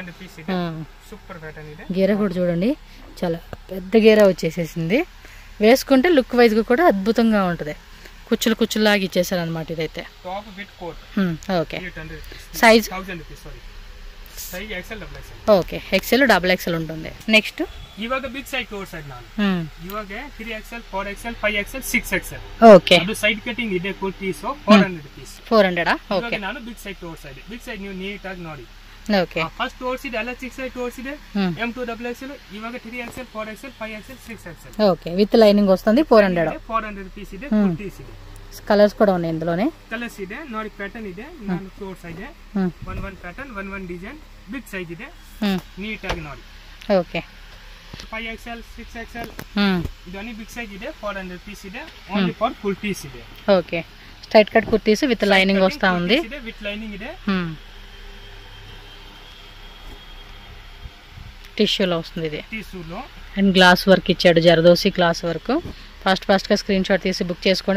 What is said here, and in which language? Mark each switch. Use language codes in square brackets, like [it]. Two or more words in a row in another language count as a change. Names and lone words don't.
[te] గేర కూడా చూడండి చాలా పెద్ద గేర వచ్చేసేసింది. వేసుకుంటే [en] look wise [te] గా కూడా అద్భుతంగా ఉంటుంది. కుచ్చులు కుచ్చులు లాగా ఇచ్చేసారు అనమాట ఇదైతే. [en] okay, size okay XL double XL [te] ఉంటుంది. నెక్స్ట్ [kn] ಇವಾಗ [en] big size [kn] ತೋರ್ಸಾ ನಾನು. ಇವಾಗ 3XL 4XL 5XL 6XL. ಓಕೆ, ಅದು [en] side cutting [kn] ಇದೆ ಕುರ್ತೀಸ್ 400 ಪೀಸ್. 400 ಓಕೆ. ನಾನು [en] big size [kn] ತೋರ್ಸಾ ಇದೆ. [en] big size [kn] ನೀವು ನೀಟಾಗಿ ನೋಡಿ. ಓಕೆ, ಫಸ್ಟ್ ತೋರಿಸಿದೆ ಎಲ್ಲ 6 ಸೈಜ್ ತೋರಿಸಿದೆ. M2XL ಇವಾಗ 3XL 4XL 5XL 6XL. [te] ఓకే, [en] with lining [te] వస్తుంది. [kn] 400 పీస్ ಇದೆ, ಕುರ್ತೀಸ್ ಇದೆ. [te] కలర్స్ కూడా ఉన్నాయి ఇందులోనే. [kn] కలర్స్ ಇದೆ ನೋಡಿ, ಪ್ಯಾಟರ್ನ್ ಇದೆ. ನಾನು ತೋರ್ಸಾ ಇದೆ. [en] one pattern one design. big size [kn] ಇದೆ, ನೀಟಾಗಿ ನೋಡಿ. ಓಕೆ, 5XL 6XL ಇದೊಂದು [en] big size [kn] ಇದೆ. 400 పీస్ ಇದೆ, [en] only for kurtis ಇದೆ. [te] ఓకే, [en] straight cut kurtis with lining [te] వస్తా ఉంది. [en] with lining ಇದೆ. [te] టిష్యూలో వస్తుంది ఇది. టిష్యూలో [en] and glass work [te] ఇచ్చాడు, జరదోసి [en] glass work. [te] ఫాస్ట్ గా [en] screen shot [te] తీసి బుక్ చేసుకోండి.